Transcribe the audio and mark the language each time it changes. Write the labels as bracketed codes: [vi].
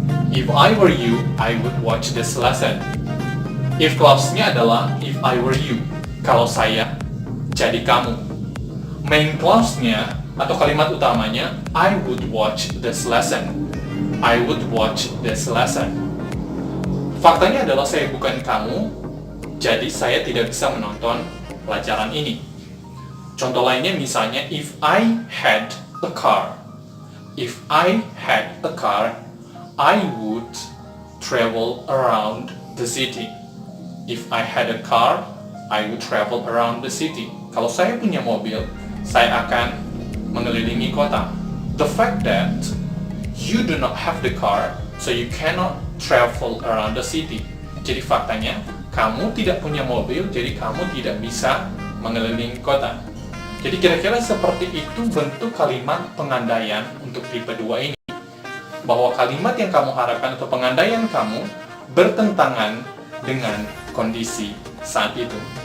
[en] If I were you, I would watch this lesson. If clause-nya adalah if I were you. [id] Kalau saya jadi kamu. [en] Main clause-nya [id] atau kalimat utamanya [en] I would watch this lesson. I would watch this lesson. [id] Faktanya adalah saya bukan kamu, jadi saya tidak bisa menonton pelajaran ini. Contoh lainnya misalnya [en] if I had a car. If I had a car, I would travel around the city. If I had a car, I would travel around the city. [id] Kalau saya punya mobil, saya akan mengelilingi kota. [en] The fact that you do not have the car, so you cannot travel around the city. [id] Jadi faktanya, kamu tidak punya mobil, jadi kamu tidak bisa mengelilingi kota. Jadi kira-kira seperti itu bentuk kalimat pengandaian untuk tipe 2 ini. bahwa kalimat yang kamu harapkan atau pengandaian kamu bertentangan dengan kondisi saat itu.